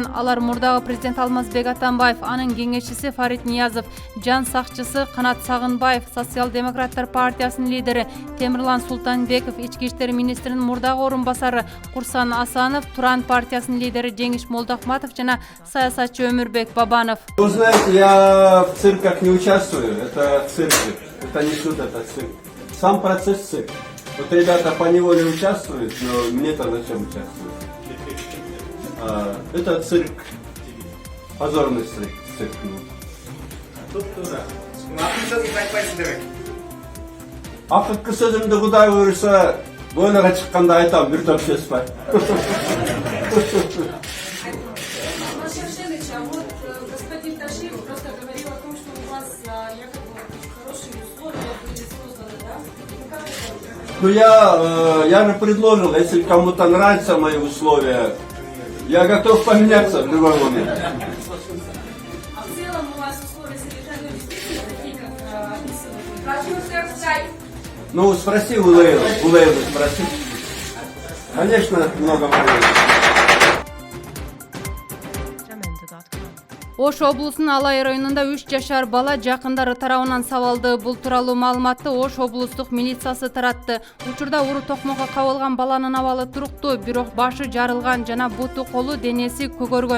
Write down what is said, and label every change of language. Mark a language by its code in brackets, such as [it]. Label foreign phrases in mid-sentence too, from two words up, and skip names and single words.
[ky] Алар мурдагы президент Алмазбек Атамбаев, анын кеңешчиси Фарид Ниязов, жан сакчысы Канат Сагынбаев, Социал-демократтар партиясынын лидери Темирлан Султанбеков, ички иштер министринин мурдагы орун басары Курсан Асанов, Туран партиясынын лидери Жеңиш Молдохматов жана саясатчы Өмүрбек Бабанов. [ru] Вы знаете, я в цирках не участвую, это цирк, это не суд, это цирк. Сам процесс цирк. Вот ребята поневоле участвуют, но мне-то зачем участвовать? Это цирк, позорный цирк. [ky] Акыркы сөзүмдү Кудай буйруса, бойлога чыкканда айтам, бир топ сөз бар. [ru] Господин Ташиев просто говорил о том, что у вас якобы хорошие условия были созданы, да? Ну я же предложил, если кому-то нравятся мои условия, я готов поменяться в любой момент. А в целом у вас условия содержания действительно такие, как описаны? Ну спроси у Лейлы спроси. Конечно, много времени. [ky] Ош облусунун Алай районунда 3 жашар бала жакындары тарабынан сабалды. Бул тууралуу маалыматты Ош облустук милициясы таратты. Учурда уру токмокко кабылган баланын абалы туруктуу, бирок башы жарылган жана буту колу денеси көгөргөн.